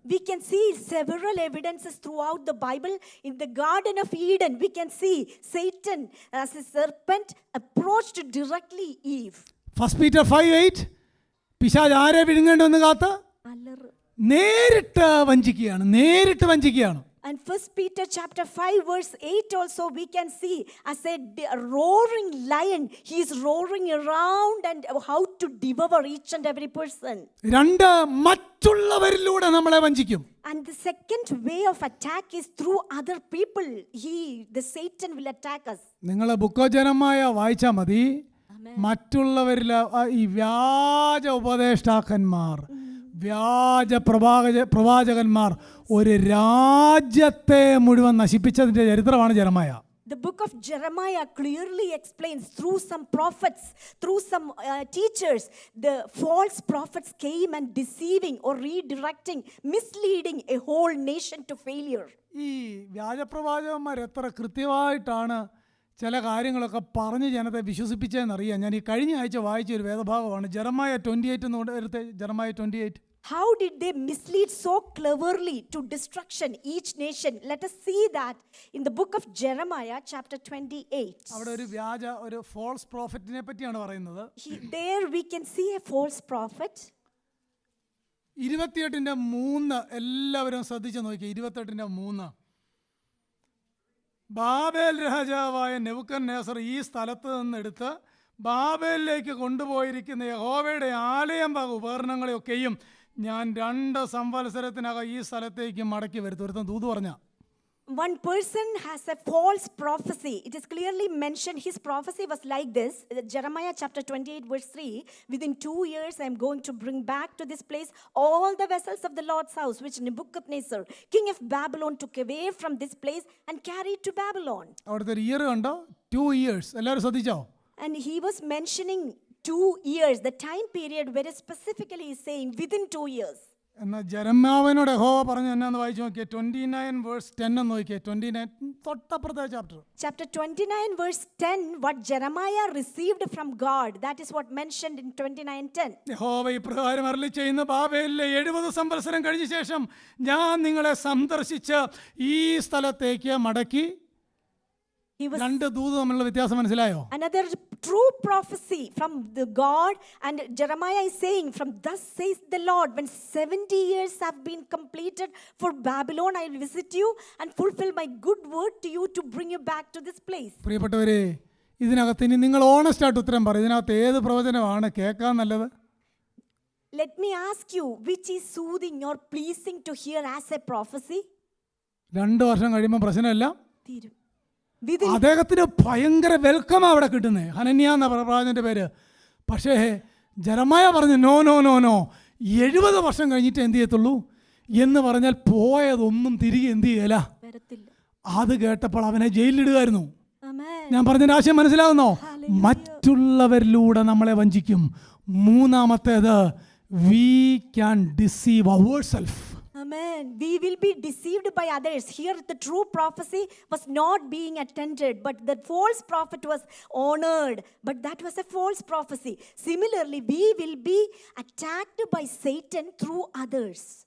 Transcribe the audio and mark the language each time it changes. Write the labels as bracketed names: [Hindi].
[English] We can see several evidences throughout the Bible. In the Garden of Eden, we can see Satan as a serpent approached directly Eve. [Malayalam] 1 Peter 5:8 പിശാച് ആരെ വിഴുങ്ങേണ്ടെന്ന് കാത്ത് നേരിട്ട് വഞ്ചിക്കുകയാണ്. [English] And 1 Peter chapter 5 verse 8 also we can see as a roaring lion. He is roaring around and how to devour each and every person. [Malayalam] രണ്ട്, മറ്റുള്ളവരിലൂടെ നമ്മളെ വഞ്ചിക്കും. [English] And the second way of attack is through other people. The Satan will attack us. [Malayalam] നിങ്ങൾ book of Jeremiah വായിച്ചാൽ മതി. മറ്റുള്ളവരിൽ ഈ വ്യാജ ഉപദേഷ്ടാക്കന്മാർ, വ്യാജ പ്രവാചകന്മാർ ഒരു രാജ്യത്തെ മുഴുവൻ നശിപ്പിച്ചതിൻ്റെ ചരിത്രമാണ് Jeremiah. [English] The book of Jeremiah clearly explains through some prophets, through some teachers, the false prophets came and deceiving or redirecting, misleading a whole nation to failure. [Malayalam] ഈ വ്യാജപ്രവാചകന്മാർ എത്ര കൃത്യമായിട്ടാണ് ചില കാര്യങ്ങളൊക്കെ പറഞ്ഞ് ജനത്തെ വിശ്വസിപ്പിച്ചതെന്നറിയാം. ഞാൻ ഈ കഴിഞ്ഞ ആഴ്ച വായിച്ച ഒരു വേദഭാഗമാണ് ജെറമയ 28 എന്ന് എടുത്ത്. Jeremiah 28. [English] How did they mislead so cleverly to destruction each nation? Let us see that in the book of Jeremiah chapter 28. [Malayalam] അവിടെ ഒരു [English] false prophet [Malayalam] നെ പറ്റിയാണ് പറയുന്നത്. [English] There we can see a false prophet. [Malayalam] 28:3 എല്ലാവരും ശ്രദ്ധിച്ച് നോക്കിയേ. 28:3 ബാബേൽ രാജാവായ Nebuchadnezzar ഈ സ്ഥലത്ത് നിന്നെടുത്ത് ബാബേലിലേക്ക് കൊണ്ടുപോയിരിക്കുന്ന യഹോവയുടെ ആലയം വക ഉപകരണങ്ങളെയൊക്കെയും ഞാൻ 2 സംവത്സരത്തിനകം ഈ സ്ഥലത്തേക്ക് മടക്കി വരുത്തും. ഒരുത്തൻ ദൂത് പറഞ്ഞ [English] One person has a false prophecy. It is clearly mentioned. His prophecy was like this. Jeremiah chapter 28 verse 3. Within 2 years I am going to bring back to this place all the vessels of the Lord's house which Nebuchadnezzar, king of Babylon, took away from this place and carried to Babylon. [Malayalam] അവിടുത്തെ ഒരു year കണ്ടോ? [English] 2 years. [Malayalam] എല്ലാവരും ശ്രദ്ധിച്ചോ? [English] And he was mentioning 2 years. The time period very specifically is saying within 2 years. [Malayalam] എന്നാൽ ജെറമ്യാവിനോട് യഹോവ പറഞ്ഞു എന്നാന്ന് വായിച്ചു നോക്കിയേ. [English] 29 verse 10 [Malayalam] എന്ന് നോക്കിയേ. 29 തൊട്ടപ്പുറത്തെ chapter. [English] Chapter 29 verse 10, what Jeremiah received from God, that is what mentioned in 29:10. [Malayalam] യഹോവ ഇപ്രകാരം അരുളിച്ചെയ്യുന്നു, ബാബേലിലെ 70 സംവത്സരം കഴിഞ്ഞ ശേഷം ഞാൻ നിങ്ങളെ സന്ദർശിച്ച് ഈ സ്ഥലത്തേക്ക് മടക്കി. രണ്ട് ദൂത് തമ്മിലുള്ള വ്യത്യാസം മനസ്സിലായോ? [English] Another true prophecy from the God, and Jeremiah is saying, from thus says the Lord, when 70 years have been completed for Babylon, I will visit you and fulfill my good word to you to bring you back to this place. [Malayalam] പ്രിയപ്പെട്ടവരെ, ഇതിനകത്ത് ഇനി നിങ്ങൾ honest ആയിട്ട് ഉത്തരം പറയും. ഇതിനകത്ത് ഏത് പ്രവചനമാണ് കേൾക്കാൻ നല്ലത്? [English] Let me ask you, which is soothing or pleasing to hear as a prophecy? [Malayalam] 2 വർഷം കഴിയുമ്പോൾ പ്രശ്നമില്ല. തീരും. അദ്ദേഹത്തിന് ഭയങ്കര വെൽക്കം അവിടെ കിട്ടുന്നത്. ഹനന്യ എന്ന പ്രവാചകന്റെ പേര്. പക്ഷേ ജെറമ്യാ പറഞ്ഞു നോ 70 വർഷം കഴിഞ്ഞിട്ട് എന്ത് ചെയ്യത്തുള്ളൂ എന്ന് പറഞ്ഞാൽ പോയതൊന്നും തിരികെ എന്ത് ചെയ്യല. അത് കേട്ടപ്പോൾ അവനെ ജയിലിലിടുകയായിരുന്നു. ഞാൻ പറഞ്ഞതിന്റെ ആശയം മനസ്സിലാകുന്നോ? മറ്റുള്ളവരിലൂടെ നമ്മളെ വഞ്ചിക്കും. മൂന്നാമത്തേത്, [English] we can deceive ourselves. Amen. We will be deceived by others. Here the true prophecy was not being attended, but the false prophet was honored. But that was a false prophecy. Similarly, we will be attacked by Satan through others.